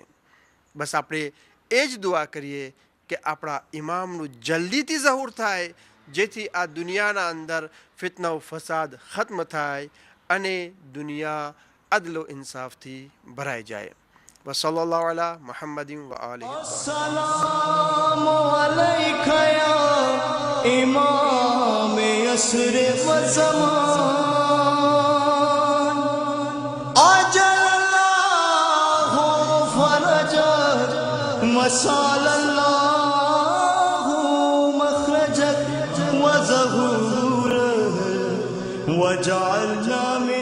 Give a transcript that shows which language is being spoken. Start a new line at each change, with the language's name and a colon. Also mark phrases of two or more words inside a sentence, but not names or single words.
Gujarati: બસ આપણે એ જ દુઆ કરીએ કે આપણા ઇમામનું જલ્દીથી ઝહૂર થાય, જેથી આ દુનિયાના અંદર ફિતના ફસાદ ખત્મ થાય અને દુનિયા અદલ ઇન્સાફથી ભરાઈ જાય.
Arabic: وصلى الله على محمد وآله. السلام عليك يا إمام العصر والزمان عجل الله فرجك وسهل الله مخرجك وظهورك واجعلنا